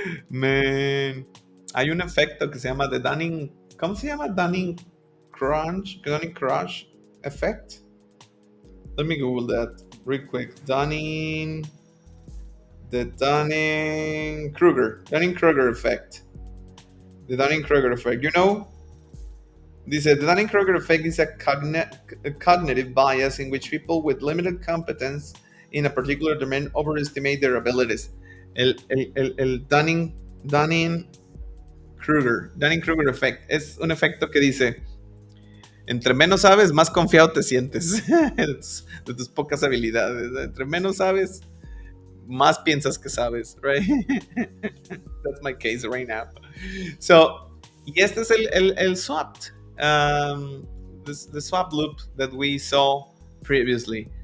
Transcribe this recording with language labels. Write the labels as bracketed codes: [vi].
[es] Man, hay un efecto que se llama the Dunning, ¿cómo se llama? [en] Dunning-Kruger effect. Let me Google that real quick. The Dunning-Kruger effect. The Dunning-Kruger effect. You know, the Dunning-Kruger effect is a cognitive bias in which people with limited competence in a particular domain overestimate their abilities. [es] El Dunning-Kruger effect es un efecto que dice: entre menos sabes, más confiado te sientes de tus pocas habilidades. Entre menos sabes, más piensas que sabes, right? [en] That's my case right now. So, [es] y este es el swapped, [en] the swap loop that we saw previously.